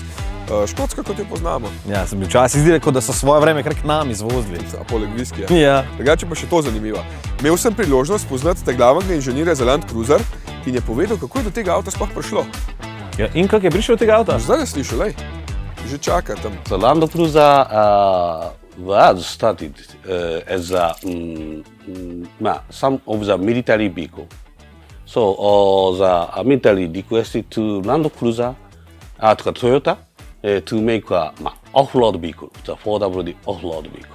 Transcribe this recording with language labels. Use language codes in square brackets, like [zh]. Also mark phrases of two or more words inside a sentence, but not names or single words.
[sl] Škotska, kot jo poznamo. Ja, sem bil včasih zdi, kot da so svoje vreme kar k nam izvozili. A poleg viskija. Ja. Drugače pa še to zanimivo. Imel sem priložnost spoznati glavnega inženirja za Land Cruiser in je povedal, kako je do tega avta sploh prišlo. Ja, in kako je prišel od tega avta? Zdaj je slišal, lej, že čaka tam. [en] The Land Cruiser was started as some of the military vehicle. So the military requested to Land Cruiser, to Toyota, to make off-road vehicle, the 4WD off-road vehicle.